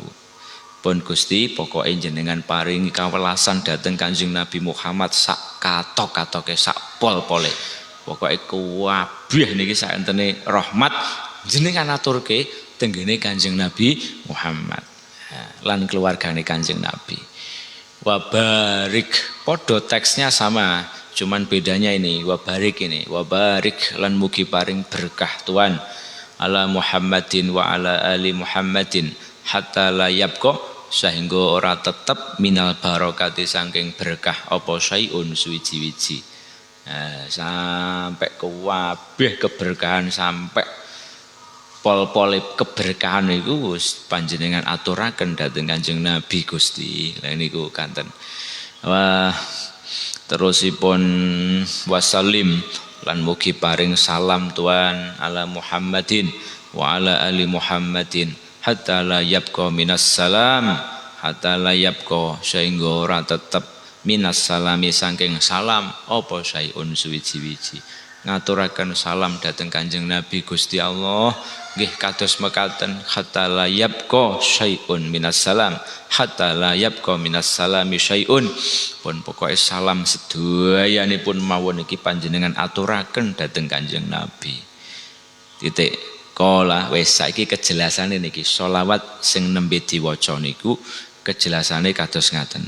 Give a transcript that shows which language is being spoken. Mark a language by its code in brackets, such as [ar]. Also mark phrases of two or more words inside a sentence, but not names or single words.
[jv] Pun Gusti pokoke jenengan paringi kawelasan dhateng Kanjeng Nabi Muhammad sak katok-katoke sak pol-pole. Pokoke kabeh niki sakentene rahmat jenengan aturke tenggene Kanjeng Nabi Muhammad lan keluargane Kanjeng Nabi. Wabarik podo [id] teksnya sama, cuman bedanya ini [jv] wabarik ini wabarik lan mugi paring berkah Tuhan [ar] على محمد وعلى آل محمد حتى لا يبقى [jv] sehingga ora tetep [ar] من البركات [jv] saking berkah apa syai'un suwiji-wiji. Sampai kabeh keberkahan sampai pol-pole keberkahan itu panjenengan aturaken dhateng Kanjeng Nabi Gusti. Lah niku kanten. Wah terusipun wasallim lan mugi paring salam Tuhan [ar] على محمد وعلى آل محمد حتى لا يبقى من السلام حتى لا يبقى [jv] sehingga ora tetep [ar] من السلام [jv] saking salam apa syai'un suwiji-wiji. Ngaturaken salam dhateng Kanjeng Nabi Gusti Allah nggih kados mekaten [ar] حتى لا يبقى شيء من السلام حتى لا يبقى من السلام شيء. [jv] Pun pokoke salam sedayanipun mawon iki panjenengan aturaken dhateng Kanjeng Nabi. Titik. Kala wis saiki kejelasane niki sholawat sing nembe diwaca niku kejelasane kados ngaten.